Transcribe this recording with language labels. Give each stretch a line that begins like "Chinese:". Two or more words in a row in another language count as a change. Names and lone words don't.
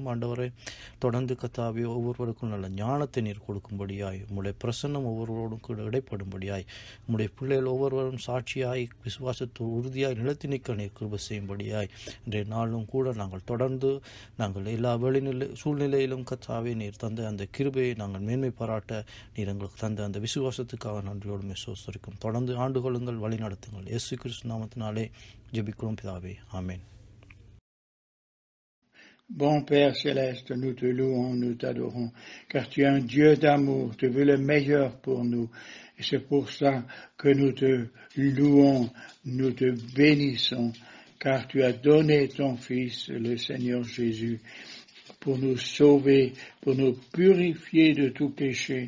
Tamil: ஆண்டவரே, தொடர்ந்து கர்த்தாவே ஒவ்வொருவருக்கும் நல்ல ஞானத்தை நீர் கொடுக்கும்படியாய், உம்முடைய பிரசன்னம் ஒவ்வொருவரோடும் கூட இடைப்படும்படியாய், உம்முடைய பிள்ளைகள் ஒவ்வொருவரும் சாட்சியாய் விசுவாசத்தோடு உறுதியாய் நிலைத்து நிற்க நீர் கிருபை செய்யும்படியாய் இன்றைய நாளும் கூட நாங்கள் தொடர்ந்து நாங்கள் எல்லா சூழ்நிலையிலும் கர்த்தாவே நீர் தந்த அந்த கிருபையை நாங்கள் மேன்மை பாராட்ட நீர் எங்களுக்கு தந்த அந்த விசுவாசத்துக்காக நன்றியோடு சோஸ்தரிக்கும். தொடர்ந்து ஆண்டு கொள்ளுங்கள், வழி நடத்துங்கள். இயேசு கிறிஸ்து நாமத்தினாலே ஜெபிக்கிறோம் பிதாவே, ஆமென்.
French: Bon Père Céleste, nous te louons, nous t'adorons, car tu es un Dieu d'amour, tu veux le meilleur pour nous. Et c'est pour ça que nous te louons, nous te bénissons, car tu as donné ton Fils, le Seigneur Jésus, pour nous sauver, pour nous purifier de tout péché.